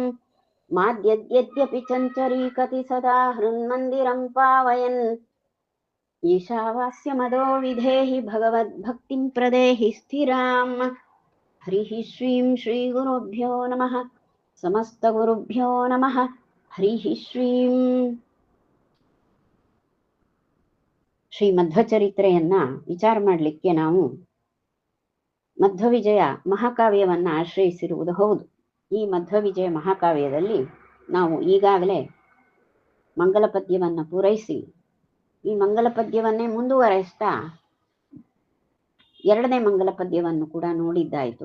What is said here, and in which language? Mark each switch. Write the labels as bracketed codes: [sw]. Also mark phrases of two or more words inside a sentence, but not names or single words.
[sa] माद्यद्यद्यपि चञ्चरीकति सदा हृन्मन्दिरं पावयन् ईशावास्यमदो विधेहि भगवद्भक्तिं प्रदेहि स्थिराम्। हरिः श्रीं श्रीगुरुभ्यो नमः। समस्तगुरुभ्यो नमः। हरिः श्ರೀಂ. [kn] ಶ್ರೀ ಮಧ್ವಚರಿತ್ರೆಯನ್ನ ವಿಚಾರ ಮಾಡಲಿಕ್ಕೆ ನಾವು ಮಧ್ವವಿಜಯ ಮಹಾಕಾವ್ಯವನ್ನ ಆಶ್ರಯಿಸಿರುವುದು ಹೌದು. ಈ ಮಧ್ವವಿಜಯ ಮಹಾಕಾವ್ಯದಲ್ಲಿ ನಾವು ಈಗಾಗಲೇ ಮಂಗಲ ಪದ್ಯವನ್ನು ಪೂರೈಸಿ ಈ ಮಂಗಲ ಪದ್ಯವನ್ನೇ ಮುಂದುವರೆಸ್ತಾ ಎರಡನೇ ಮಂಗಲ ಪದ್ಯವನ್ನು ಕೂಡ ನೋಡಿದ್ದಾಯಿತು.